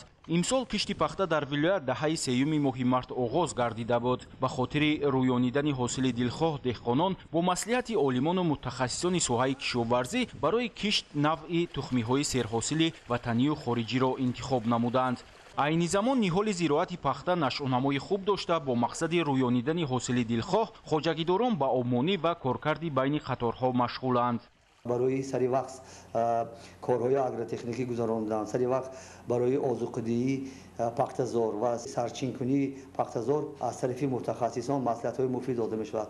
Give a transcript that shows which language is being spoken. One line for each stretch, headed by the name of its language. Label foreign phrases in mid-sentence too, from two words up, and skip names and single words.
Persian: امسال کشتی پخته در ولایت دهه سیوم ماه مارت آغاز گردیده بود. به خاطر رویانیدن حاصل دلخواه دهقانان با مصلحت عالمان و متخصصان ساحه کشاورزی برای کشت نوع تخمی‌های سرحاصل وطنی و خارجی را انتخاب نمودند.
Tajik: айни замон ниҳоли зироати пахта нашъунамои хуб дошта бо мақсади рӯёнидани ҳосили дилхоҳ хоҷагидорон ба обмонӣ ва коркарди байни қаторҳо машғуланд. барои сари вақт корҳои агротехникӣ гузаронданд, сари вақт барои озуқидии пахтазор ва сарчинкунии пахтазор аз тарафи мутахассисон маслиҳатҳои муфид дода мешавад.